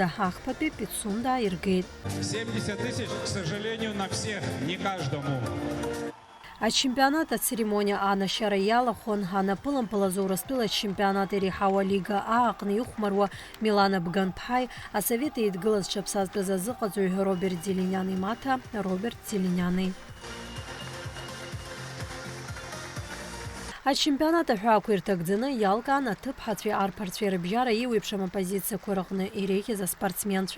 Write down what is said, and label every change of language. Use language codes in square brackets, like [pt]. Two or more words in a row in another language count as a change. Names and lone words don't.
[ab] Ахԥатәи Пицунда аиргеит. [ru] 70 тысяч, к сожалению, на всех, не каждому. [ab] Ачемпионат ацеремониа аанашьара иалахәын анапылампылаз Урыстәыла ачемпионат иреиҳауа лига аҟны ихәмаруа Милана Бганԥҳаи, асовет еидгылаз ҽаԥсазтәыз азыҟаҵаҩ Роберт Зелиниани имаҭа Роберт Зелиниани. Ачемпионат аҳәаақәа ирҭагӡаны иалкаан аҭыԥҳацәеи арԥарцәеи рыбжьара еиуеиԥшым апозициақәа рыҟны иреиӷьыз аспортсменцәа.